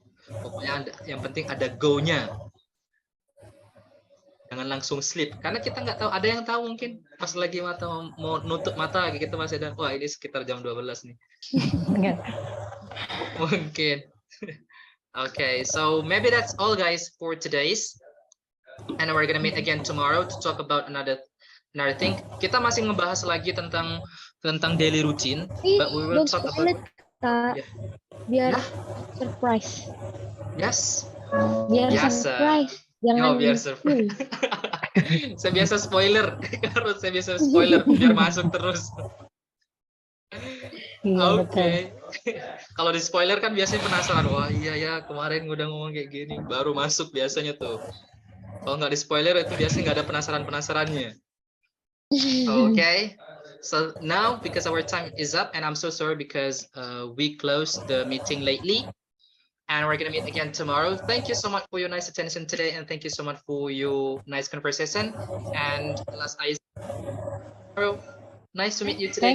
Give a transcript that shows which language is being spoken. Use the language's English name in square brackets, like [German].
[Indonesian] Pokoknya yang penting ada go-nya. Jangan langsung sleep karena kita nggak tahu, ada yang tahu mungkin pas lagi mau nutup mata gitu masih ada, wah ini sekitar jam 12 nih. Enggak. Mungkin. [English] Okay, so maybe that's all guys for today's, and we're gonna meet again tomorrow to talk about another thing. [Indonesian] Kita masih ngebahas lagi tentang daily routine, [English] but we will talk about [Indonesian] Kak. Biar surprise. [English] Yes. [Indonesian] Biar Biasa. surprise. Jangan biar surprise. Saya biasa spoiler. Harus saya biasa spoiler biar masuk terus. Oke. Kalau di spoiler kan biasanya penasaran. Wah iya ya kemarin udah ngomong kayak gini. Baru masuk biasanya tuh. Kalau nggak di spoiler itu biasanya nggak ada penasarannya. [English] Okay. So now because our time is up and I'm so sorry because we closed the meeting lately. And we're going to meet again tomorrow. Thank you so much for your nice attention today. And thank you so much for your nice conversation. And last I tomorrow. Nice to meet you today.